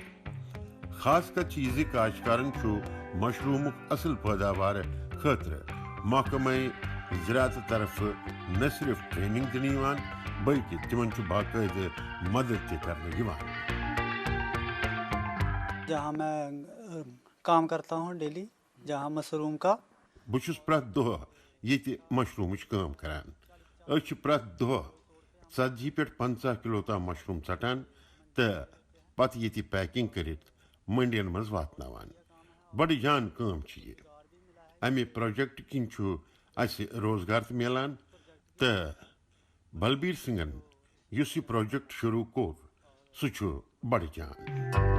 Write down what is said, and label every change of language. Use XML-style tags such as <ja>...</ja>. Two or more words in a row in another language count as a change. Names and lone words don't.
<ks>خاص کتھ چھِ یہِ زِ کاشتکارن چھُ مشروٗمُک اصل پٲداوار خٲطرٕ محکمہ زِراعت طرفہٕ نہ صرف ٹریننگ دِنہٕ یِوان بلکہِ تِمن چھُ باقٲعدٕ مدد تہِ کرنہٕ یِوان.</ks> <ur>جہاں میں کام کرتا ہوں ڈیلی جہاں مشروم کا</ur> <ks>بہٕ چھُس پرٛٮ۪تھ دۄہ ییٚتہِ مشروٗمٕچ کٲم کران. أسۍ چھِ پرٛٮ۪تھ دۄہ 40 پٮ۪ٹھ 50 کِلوٗ تام مشروٗم ژٹان تہٕ پتہٕ ییٚتہِ پیکِنگ کٔرِتھ منڈین منٛز واتناوان. بڑٕ جان کٲم چھِ یہِ. امہِ پروجیکٹ کِنۍ چھُ اَسہِ روزگار تہِ میلان تہٕ بلبیٖر سنگن یُس یہِ پروجیکٹ شروٗع کوٚر سُہ چھُ بڑٕ جان.</ks>